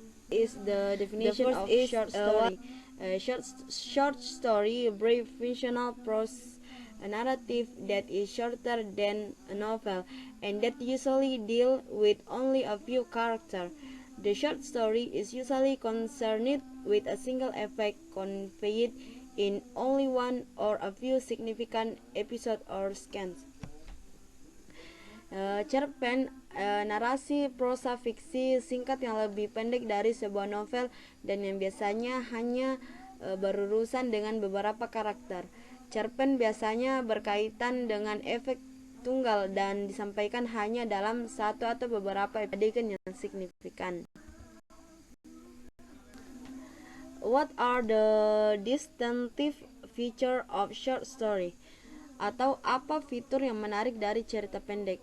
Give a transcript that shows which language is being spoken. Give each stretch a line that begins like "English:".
English: Is the definition of short story. Short story, a brief fictional prose narrative that is shorter than a novel and that usually deal with only a few characters. The short story is usually concerned with a single effect conveyed in only one or a few significant episodes or scenes.
Indonesian: Cerpen, narasi prosa fiksi singkat yang lebih pendek dari sebuah novel dan yang biasanya hanya berurusan dengan beberapa karakter. Cerpen biasanya berkaitan dengan efek tunggal dan disampaikan hanya dalam satu atau beberapa adegan yang signifikan.
English: What are the distinctive feature of short story?
Indonesian: Atau apa fitur yang menarik dari cerita pendek?